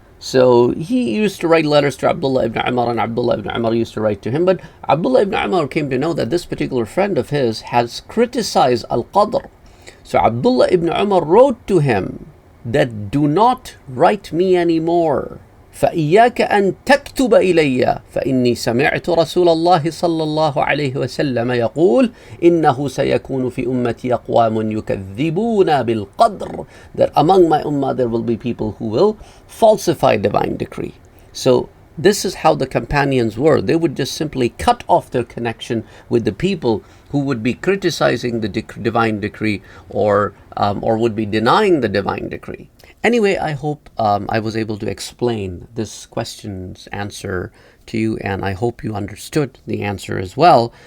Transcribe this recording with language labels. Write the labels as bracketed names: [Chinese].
[English] So he used to write letters to Abdullah ibn Umar, and Abdullah ibn Umar used to write to him. But Abdullah ibn Umar came to know that this particular friend of his has criticized Al-Qadr. So Abdullah ibn Umar wrote to him that, do not write me anymore. [Arabic] فإياك أن تكتب إلي فإني سمعت رسول الله صلى الله عليه وسلم يقول إنه سيكون في أمتي أقوام يكذبون بالقدر, [English] that among my ummah there will be people who will falsify divine decree. So this is how the companions were. They would just simply cut off their connection with the people who would be criticizing the divine decree or would be denying the divine decree. Anyway, I hope I was able to explain this question's answer to you, and I hope you understood the answer as well.